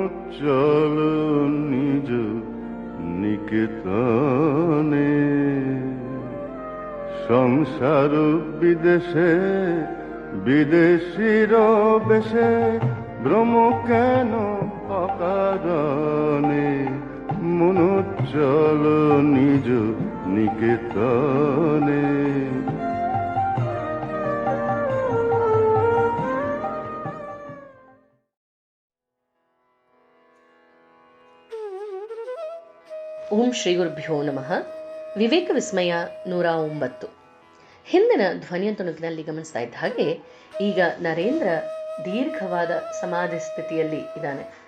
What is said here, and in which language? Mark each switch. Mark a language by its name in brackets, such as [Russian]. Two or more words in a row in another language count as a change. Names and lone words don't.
[Bangla] চলো নিজ নিকেতনে, সংসার বিদেশে বিদেশির বেশে ভ্রম কেন অকারণে, মন চলো নিজ নিকেতনে। [Kannada] ಓಂ ಶ್ರೀ ಗುರುಭ್ಯೋ ನಮಃ. ವಿವೇಕ ವಿಸ್ಮಯ 109. ಹಿಂದಿನ ಧ್ವನಿಯ ತುಣುಕಿನಲ್ಲಿ ಗಮನಿಸ್ತಾ ಇದ್ದ ಹಾಗೆ ಈಗ ನರೇಂದ್ರ ದೀರ್ಘವಾದ ಸಮಾಧಿ ಸ್ಥಿತಿಯಲ್ಲಿ ಇದ್ದಾನೆ.